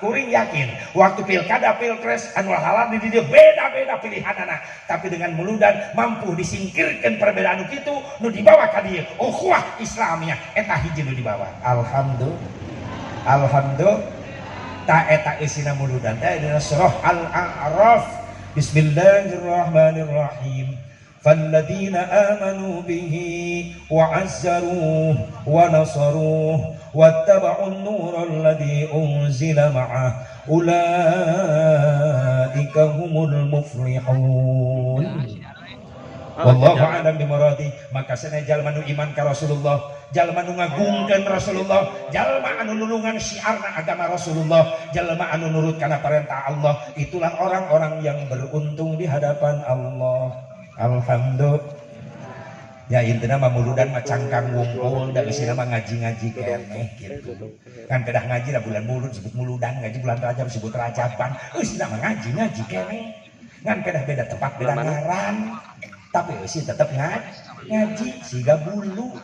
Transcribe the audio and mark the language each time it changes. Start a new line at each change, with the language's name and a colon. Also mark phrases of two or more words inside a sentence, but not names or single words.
Sundanese: Kuring yakin waktu pilkada pilpres anu halal di dieu beda-beda pilihanana, tapi dengan muludan mampu disingkirkeun perbedaan kitu nu dibawa ka dieu
Arabic: أخوة إسلامية
Sundanese: eta hiji nu dibawa. Alhamdulillah ta eta eusina muludan teh dina surah Al-A'raf.
Arabic: Bismillahirrahmanirrahim. فالذين آمنوا به وعزروه ونصروه واتبعوا النور الذي أنزل معه أولئك هم المفلحون. والله أعلم بمراده.
Sundanese: Maka cenah jalma nu iman ka Rasulullah, jalma nu ngagungkeun Rasulullah, jalma anu nulungan syiarna agama Rasulullah, jalma anu nurut kana perintah Allah,
Indonesian: itulah orang-orang yang beruntung di hadapan Allah.
Sundanese: Alhamdulillah. Ya intina mah muludan mah cangkang wungkul da geusina mah ngaji-ngaji keneh kitu. Kan kedah ngaji da bulan mulud disebut muludan, ngaji bulan Rajab disebut Rajaban. Eusina mah ngaji-ngaji keneh. Ngan kedah beda tempat beda ngaran. Tapi eusi tetep ngaji siga bulu.